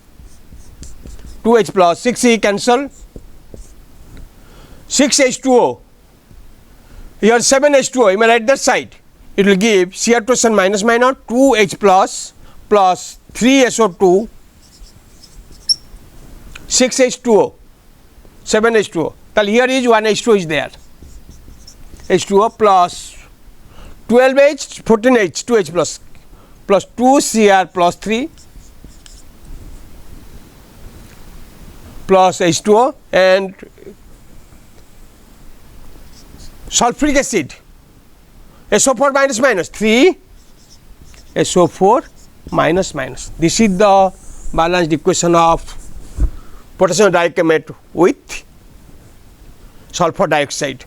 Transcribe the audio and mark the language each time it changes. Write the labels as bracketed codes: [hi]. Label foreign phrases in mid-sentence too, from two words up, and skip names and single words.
[en] 6E cancel, 6H2O, here 7H2O, you may write that side, it will give Cr2 minus minus 2H plus 3SO2, 6H2O, 7H2O. So here is 1H2O is there. H2O plus 12H, 14H, 2H plus 2Cr plus 3 plus H2O and sulfuric acid SO4 minus 3 SO4 minus. This is the balanced equation of potassium dichromate with sulfur dioxide.